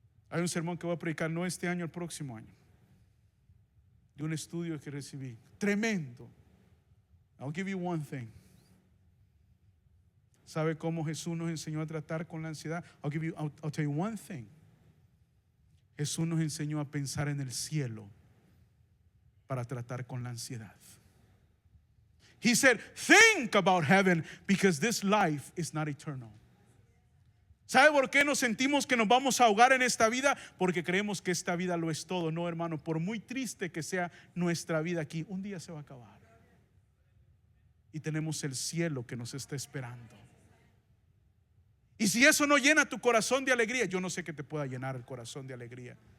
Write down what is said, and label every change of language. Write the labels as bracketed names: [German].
[Spanish] Hay un sermón que voy a predicar no este año, el próximo año, de un estudio que recibí tremendo. [English] I'll give you one thing. [Spanish] ¿Sabe cómo Jesús nos enseñó a tratar con la ansiedad? [English] I'll tell you one thing. [Spanish] Jesús nos enseñó a pensar en el cielo para tratar con la ansiedad. [English] He said, think about heaven because this life is not eternal. [Spanish] ¿Sabe por qué nos sentimos que nos vamos a ahogar en esta vida? Porque creemos que esta vida lo es todo. No, hermano, por muy triste que sea nuestra vida aquí, un día se va a acabar. Y tenemos el cielo que nos está esperando. Y si eso no llena tu corazón de alegría, yo no sé qué te pueda llenar el corazón de alegría.